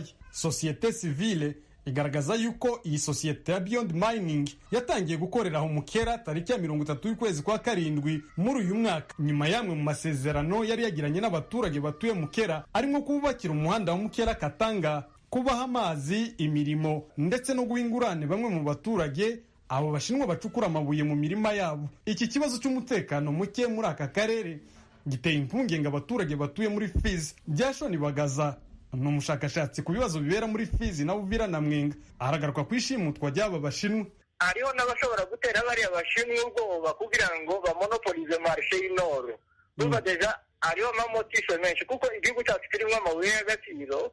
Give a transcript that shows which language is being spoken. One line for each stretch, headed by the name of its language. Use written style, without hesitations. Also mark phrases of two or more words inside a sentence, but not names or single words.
Kinyarwanda: Societe civile igaragaza yuko iyi societe ya Beyond Mining yatangiye gukorera aho Mukera tariki ya 30 y'ukwezi kwa 7 muri uyu mwaka, nyuma yamwe mu masezerano yari yagiranye n'abaturage batuye Mukera, arimo kubakira umuhanda wa Mukera Katanga, kubaha amazi, imirimo ndetse no guhingurane bamwe mu baturage abo bashinwa bacukura amabuye mu mirima yabo. Iki kibazo cy'umutekano muke muri aka karere giteye impungenge abaturage batuye muri Fizi. Byashoni Bagaza ni umushakashatsi ku bibazo bibera muri Fizi na Uvira na Mwenga, aragaruka kwishimutwa ry'aba bashinwa. Hariho n'abashobora gutera bari abashinwa ubwoba kugira ngo bamonopolize marché y'Inoro. Duba deja hariho amamotisho menshi kuko igihugu cyacu kirimo amabuye y'agaciro.